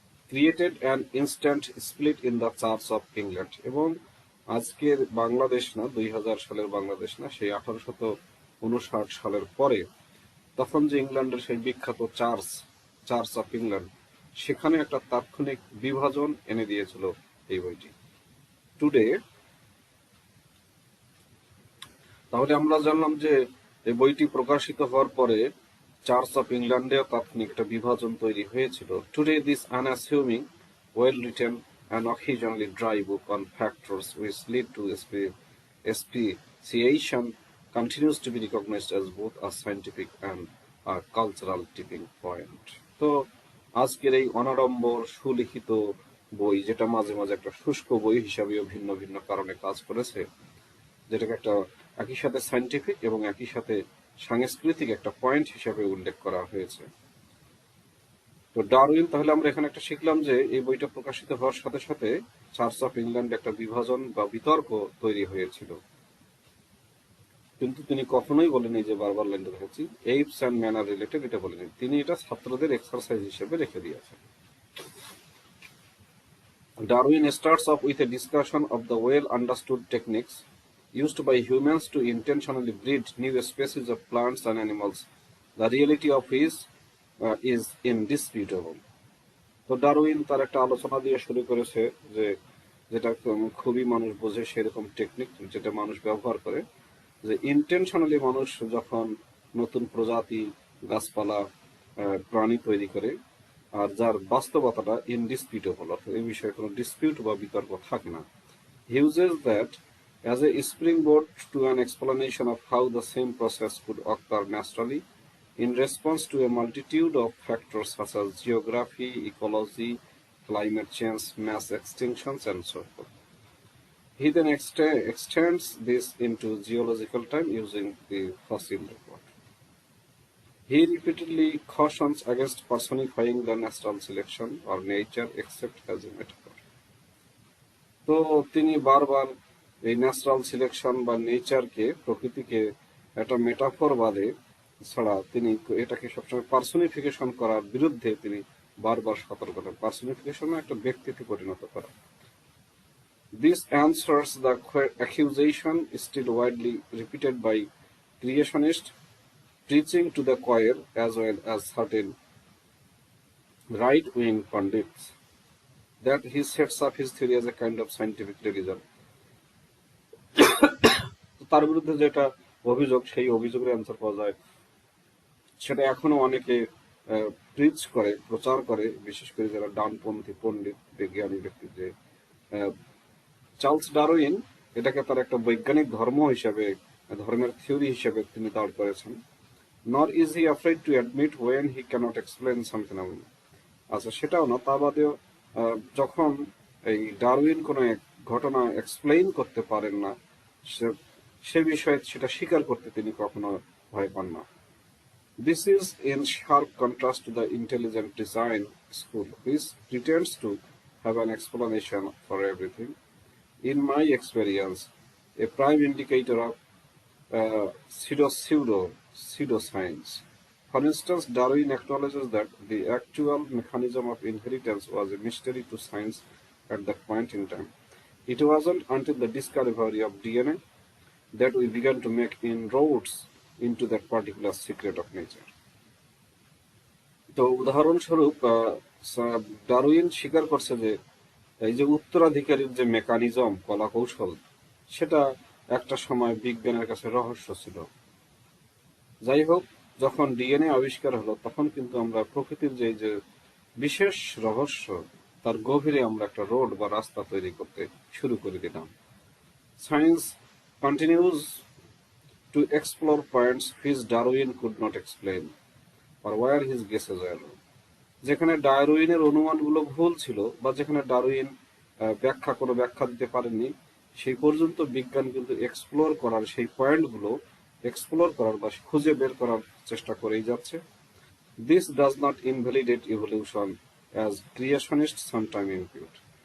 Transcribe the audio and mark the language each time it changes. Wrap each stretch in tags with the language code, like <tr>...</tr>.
<en>created an instant split in the church of England,</en> <bn>এবং আজকের বাংলাদেশ না, 2000 সালের বাংলাদেশ না, সেই 1859 সালের পরে তখন যে ইংল্যান্ডের সেই বিখ্যাত চার্চ অফ ইংল্যান্ড, সেখানে একটা তাৎক্ষণিক বিভাজন এনে দিয়েছিল এই বইটি। টুডে, তাহলে আমরা জানলাম যে এই বইটি প্রকাশিত হওয়ার পরে চার্চ অফ ইংল্যান্ডে তাৎক্ষণিক একটা বিভাজন তৈরি হয়েছিল।</bn> <en>Today this unassuming, well written and occasionally dry book on factors which lead to speciation continues to be recognized as both a scientific and a cultural tipping point.</en> <bn>তো আজকের এই অনাড়ম্বর সুলিখিত বই, যেটা মাঝে মাঝে একটা শুষ্ক বই হিসাবেও ভিন্ন ভিন্ন কারণে কাজ করেছে, যেটাকে একটা একই সাথে সায়েন্টিফিক এবং একই সাথে সাংস্কৃতিক একটা পয়েন্ট হিসাবে উল্লেখ করা হয়েছে। তো ডারউইন, তাহলে আমরা এখানে একটা শিখলাম যে এই বইটা প্রকাশিত হওয়ার সাথে সাথে চার্চ অফ ইংল্যান্ডে একটা বিভাজন বা বিতর্ক তৈরি হয়েছিল, কিন্তু তিনি কখনোই বলেনি, যে বারবার লাইনটা দেখেছি,</bn> <en>apes and man are related,</en> <bn>এটা বলেনি। তিনি এটা ছাত্রদের এক্সারসাইজ হিসেবে রেখে দিয়েছেন।</bn> <en>Darwin starts off with a discussion of the well-understood techniques used by humans to intentionally breed new species of plants and animals, the reality of which is indisputable.</en> <bn>তো Darwin তার একটা আলোচনা দিয়ে শুরু করেছে যে যেটা খুবই মানুষ বোঝে সেরকম টেকনিক যেটা মানুষ ব্যবহার করে, যে ইন্টেনশনালি মানুষ যখন নতুন প্রজাতি গাছপালা প্রাণী তৈরি করে আর যার বাস্তবতাটা ইনডিসপিউটেবল, অর্থাৎ এই বিষয়ে কোনো ডিসপিউট বা বিতর্ক থাকে না।</bn> <en>He uses that as a springboard to an explanation of how the same process could occur naturally in response to a multitude of factors such as geography, ecology, climate change, mass extinctions, and so forth. He then extends this into geological time using the fossil record. He repeatedly cautions against personifying the natural selection or nature except as a metaphor.</en> <bn>তো তিনি বারবার এই natural selection বা নেচারকে, প্রকৃতিকে একটা metaphor বাদে ছাড়া তিনি এটাকে সবসময় পার্সোনিফিকেশন করার বিরুদ্ধে তিনি বারবার সতর্ক করেন। পার্সোনিফিকেশন একটা ব্যক্তিতে পরিণত করা।</bn> <en>This answers the accusation still widely repeated by creationists, preaching to the choir as well as certain right-wing pundits, that he sets up his theory as a kind of scientific religion.</en> <bn>তার বিরুদ্ধে যেটা অভিযোগ, সেই অভিযোগের answer পাওয়া যায়, সেটা এখনো অনেকে প্রিচ করে, প্রচার করে, বিশেষ করে যারা ডানপন্থী পণ্ডিত বিজ্ঞানী ব্যক্তি, যে চার্লস ডারউইন এটাকে তার একটা বৈজ্ঞানিক ধর্ম হিসেবে, ধর্মের থিওরি হিসেবে তিনি দাঁড় করেছেন।</bn> <en>Nor is he afraid to admit when he can't explain some phenomenon.</en> <bn>আচ্ছা, সেটাও না, তা বাদেও যখন এই ডারউইন কোনো এক ঘটনা এক্সপ্লেইন করতে পারেন না, সে বিষয়ে সেটা স্বীকার করতে তিনি কখনো ভয় পান না।</bn> <en>This is in sharp contrast to the intelligent design school, which pretends to have an explanation for everything. In my experience, a prime indicator of pseudoscience. For instance, Darwin acknowledges that the actual mechanism of inheritance was a mystery to science at that point in time. It wasn't until the discovery of DNA that we began to make inroads into that particular secret of nature.</en> <bn>তো উদাহরণস্বরূপ Darwin স্বীকার করছে যে এই যে উত্তরাধিকারীর যে mechanism, কলা কৌশল, সেটা একটা সময় বিজ্ঞানের কাছে রহস্য ছিল। যাই হোক, যখন ডিএনএ আবিষ্কার হলো, তখন কিন্তু আমরা প্রকৃতির যে বিশেষ রহস্য, তার গভীরে আমরা একটা রোড বা রাস্তা তৈরি করতে শুরু করে দিলাম।</bn> <en>Science continues to explore points which Darwin could not explain, or where his guesses were wrong.</en> <bn>যেখানে ডারউইনের অনুমানগুলো ভুল ছিল বা যেখানে ডারউইন ব্যাখ্যা দিতে পারেননি, সেই পর্যন্ত বিজ্ঞান কিন্তু এক্সপ্লোর করার, সেই পয়েন্টগুলো এক্সপ্লোর করার বা খুঁজে বের করার চেষ্টা করেই যাচ্ছে।</bn> <en>This does not invalidate evolution as creationists sometimes impute.</en>